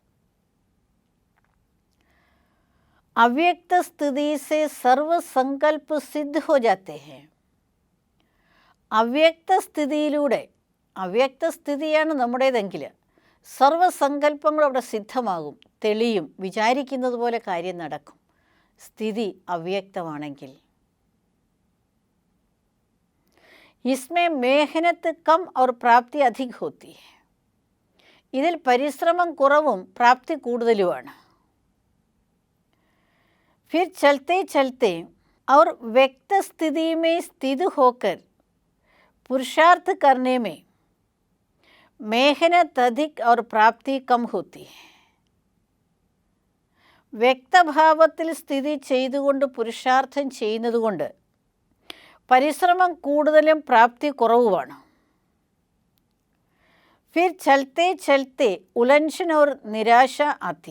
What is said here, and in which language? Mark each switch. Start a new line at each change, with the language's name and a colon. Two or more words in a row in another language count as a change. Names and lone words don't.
Hindi: अव्यक्त स्थिति से सर्वसंकल्प सिद्ध हो जाते हैं.
Malayalam: അവ്യക്ത സ്ഥിതിയിലൂടെ, അവ്യക്ത സ്ഥിതിയാണ് നമ്മുടേതെങ്കിൽ സർവസങ്കല്പങ്ങളും അവിടെ സിദ്ധമാകും, തെളിയും, വിചാരിക്കുന്നത് പോലെ കാര്യം നടക്കും. സ്ഥിതി അവ്യക്തമാണെങ്കിൽ
Hindi: इसमें मेहनत कम और प्राप्ति अधिक होती है.
Malayalam: ഇതിൽ പരിശ്രമം കുറവും പ്രാപ്തി കൂടുതലുമാണ്.
Hindi: फिर चलते चलते और व्यक्त स्थिति में स्थित होकर पुरुषार्थ करने में मेहनत अधिक और प्राप्ति कम होती है.
Malayalam: വ്യക്തഭാവത്തിൽ സ്ഥിതി ചെയ്തുകൊണ്ട് പുരുഷാർത്ഥം ചെയ്യുന്നതുകൊണ്ട് പരിശ്രമം കൂടുതലും പ്രാപ്തി കുറവുമാണ്.
Hindi: फिर चलते चलते उलझन और निराशा आती.